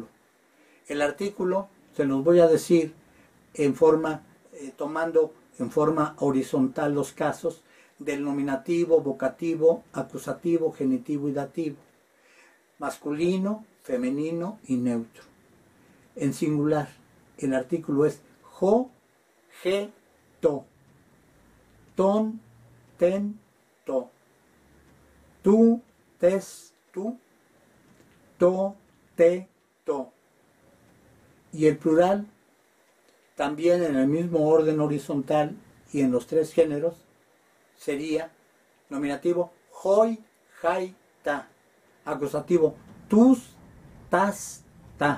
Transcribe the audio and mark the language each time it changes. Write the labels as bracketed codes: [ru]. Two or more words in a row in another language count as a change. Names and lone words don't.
[es] El artículo se los voy a decir en forma, tomando en forma horizontal los casos del nominativo, vocativo, acusativo, genitivo y dativo, masculino, femenino y neutro. En singular, el artículo es [el] ὁ, ἡ, τό, τόν, τήν, τό, τοῦ, τῆς, τοῦ, τῷ, τῇ, τῷ. [es] Y el plural, también en el mismo orden horizontal y en los 3 géneros, sería nominativo [el] οἱ, αἱ, τά, [es] acusativo [el] τούς, τάς, τά.